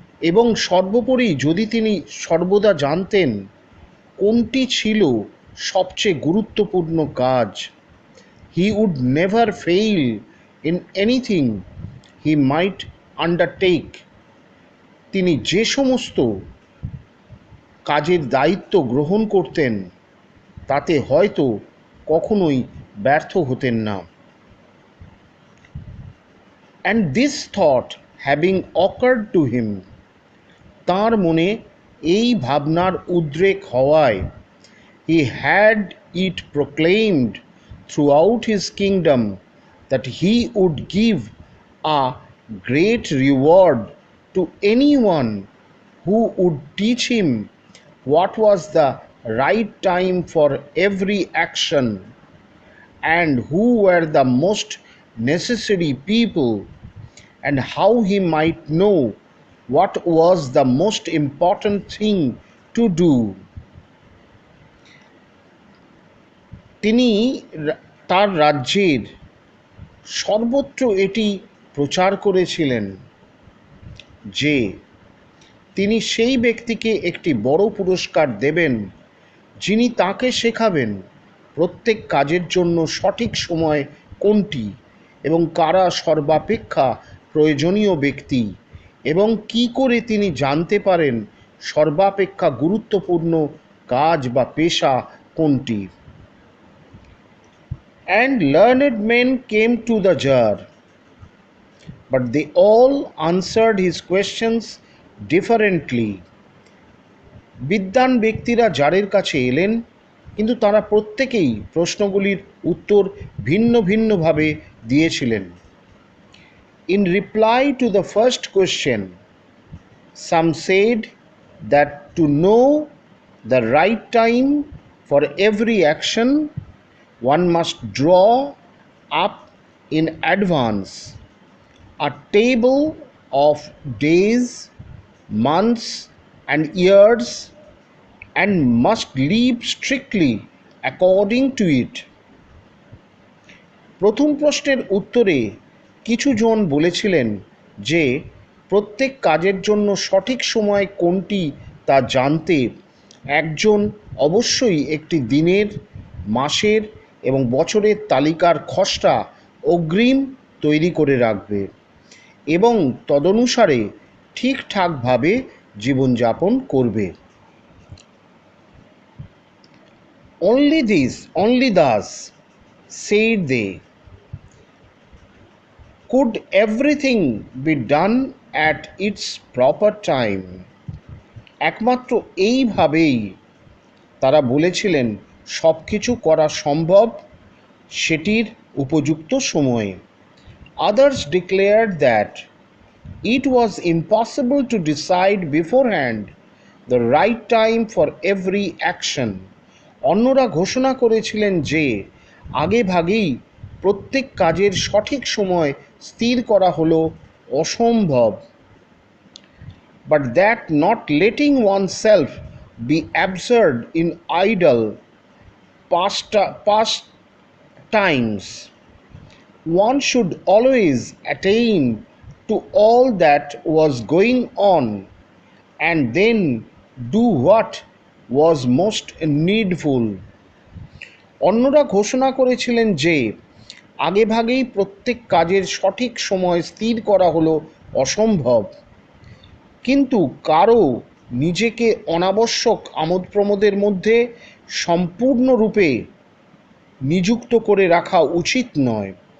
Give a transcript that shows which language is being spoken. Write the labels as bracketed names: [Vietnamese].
[Bangla] এবং সর্বোপরি যদি তিনি সর্বদা জানতেন কোনটি ছিল সবচেয়ে গুরুত্বপূর্ণ কাজ, [English] he would never fail in anything he might undertake, [Bangla] তিনি যে সমস্ত কাজের দায়িত্ব গ্রহণ করতেন তাতে হয়তো কখনোই ব্যর্থ হতেন না। [English] And this thought having occurred to him, [Bangla] তাঁর মনে এই ভাবনার উদ্রেক হওয়ায়, [English] he had it proclaimed throughout his kingdom that he would give a great reward to anyone who would teach him what was the right time for every action, and who were the most necessary people, and how he might know what was the most important thing to do. [Bangla] তিনি তার রাজ্যের সর্বত্র এটি প্রচার করেছিলেন যে তিনি সেই ব্যক্তিকে একটি বড় পুরস্কার দেবেন যিনি তাকে শেখাবেন প্রত্যেক কাজের জন্য সঠিক সময় কোনটি এবং কারা সর্বাপেক্ষা প্রয়োজনীয় ব্যক্তি, এবং কি করে তিনি জানতে পারেন সর্বাপেক্ষা গুরুত্বপূর্ণ কাজ বা পেশা কোনটি। [English] And learned men came to the jar, but they all answered his questions differently. [Bangla] বিদ্বান ব্যক্তিরা জারের কাছে এলেন, কিন্তু তারা প্রত্যেকেই প্রশ্নগুলির উত্তর ভিন্ন ভিন্নভাবে দিয়েছিলেন। [English] In reply to the first question, some said that to know the right time for every action, one must draw up in advance a table of days, months, and years, and must live strictly according to it. [Bangla] প্রথম প্রশ্নের উত্তরে কিছু জন বলেছিলেন যে প্রত্যেক কাজের জন্য সঠিক সময় কোনটি তা জানতে একজন অবশ্যই একটি দিনের, মাসের এবং বছরের তালিকার খসড়া অগ্রিম তৈরি করে রাখবে এবং তদনুসারে ঠিকঠাকভাবে জীবনযাপন করবে। [English] Only thus, said they, could everything be done at its proper time. [Bangla] একমাত্র এইভাবেই তারা বলেছিলেন সব কিছু করা সম্ভব সেটির উপযুক্ত সময়ে। [English] Others declared that it was impossible to decide beforehand the right time for every action. [Bangla] অন্যরা ঘোষণা করেছিলেন যে আগেভাগেই প্রত্যেক কাজের সঠিক সময় স্থির করা হলো অসম্ভব। [English] But that not letting oneself be absurd in idle pastimes, one should always attain to all that was going on, and then do what was most needful. [Bangla] অন্যরা ঘোষণা করেছিলেন যে আগেভাগেই প্রত্যেক কাজের সঠিক সময় স্থির করা হলো অসম্ভব, কিন্তু কারও নিজেকে অনাবশ্যক আমোদ প্রমোদের মধ্যে সম্পূর্ণরূপে নিযুক্ত করে রাখা উচিত নয়।